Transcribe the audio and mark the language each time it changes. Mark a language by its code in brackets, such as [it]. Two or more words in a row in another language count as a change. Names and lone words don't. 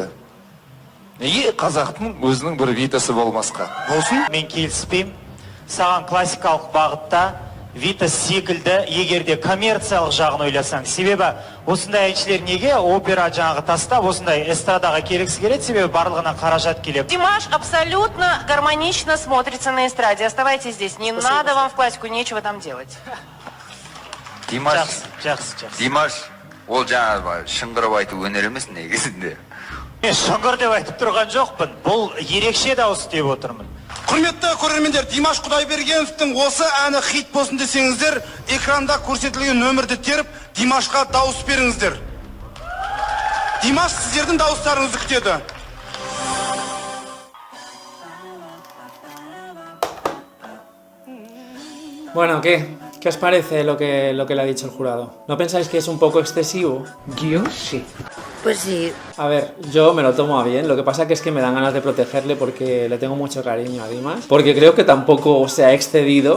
[kk] Неге қазақтың өзінің бір Витасы болмасқа? Болсын? Мен келіспеймін. Саған классикалық бағытта Витас секілді, егерде коммерциялық жағын ойласаң. Себебі осындай әншілер неге опера жаңағы тастап, осындай эстрадаға келгісі келеді, себебі барлығына қаражат келеді. [ru] Димаш абсолютно гармонично смотрится на эстраде. Оставайтесь здесь. Не надо вам в классику, нечего там делать. [kk] Димаш, ол жаңа шыңғырып айту өнер емес негізінде. Мен шыңғыр деп айтып тұрған жоқпын. Бұл ерекше дауыс деп отырмын. Құрметті көрермендер, Димаш Құдайбергеновтың осы әні хит болсын десеңіздер, экранда көрсетілген нөмірді теріп, Димашқа дауыс беріңіздер. Димаш, сіздердің дауыстарыңызды күтеді. [es] Bueno, ¿qué os parece lo que le ha dicho el jurado? ¿No pensáis que es un poco excesivo? Yo sí. Pues sí. A ver, yo me lo tomo a bien, lo que pasa que es que me dan ganas de protegerle porque le tengo mucho cariño a Dimas, porque creo que tampoco se ha excedido.